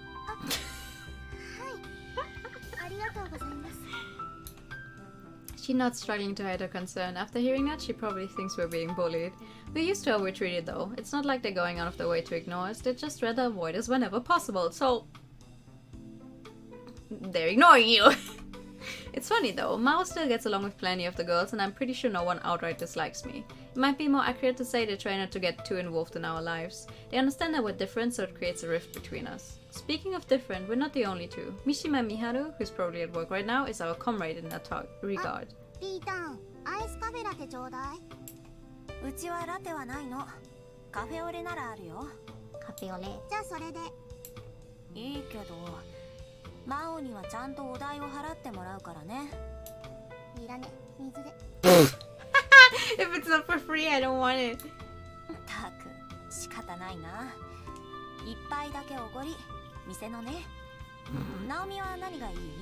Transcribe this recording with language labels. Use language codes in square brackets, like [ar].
[ja] はい、ありがとうございます。 [en] She's not struggling to hide her concern. After hearing that, she probably thinks we're being bullied. We're used to how we're treated though. It's not like they're going out of their way to ignore us, they'd just rather avoid us whenever possible, so... they're ignoring you! It's funny though, Mao still gets along with plenty of the girls and I'm pretty sure no one outright dislikes me. It might be more accurate to say they try not to get too involved in our lives. They understand that we're different, so it creates a rift between us. Speaking of different, we're not the only two. Mishima Miharu, who's probably at work right now, is our comrade in that regard. [ja] ピータン、アイスカフェラテちょうだい。うちはラテはないの。カフェオレならあるよ。カフェオレ。じゃあそれで。いいけど、マオにはちゃんとお代を払ってもらうからね。いらね、水で。 [en] If it's not for free, I don't want it. [ja] たく、仕方ないな。一杯だけおごり、店のね。ナオミは何がいい？